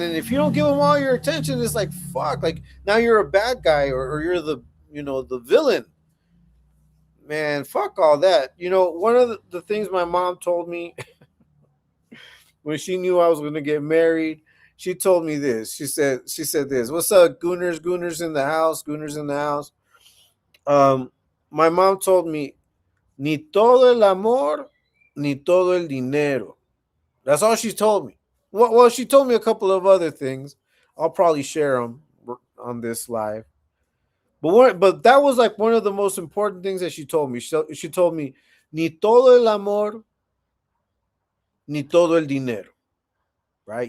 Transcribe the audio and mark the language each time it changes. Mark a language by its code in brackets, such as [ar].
[en] And if you don't give them all your attention, it's like, fuck. Like, now you're a bad guy, or you're the villain. Man, fuck all that. One of the things my mom told me when she knew I was going to get married, she told me this. She said this. What's up, Gooners? Gooners in the house. Gooners in the house. My mom told me, [es] ni todo el amor, ni todo el dinero. [en] That's all she told me. Well, she told me a couple of other things. I'll probably share them on this live. But that was like one of the most important things that she told me. She told me, [es] ni todo el amor, ni todo el dinero. [en] Right?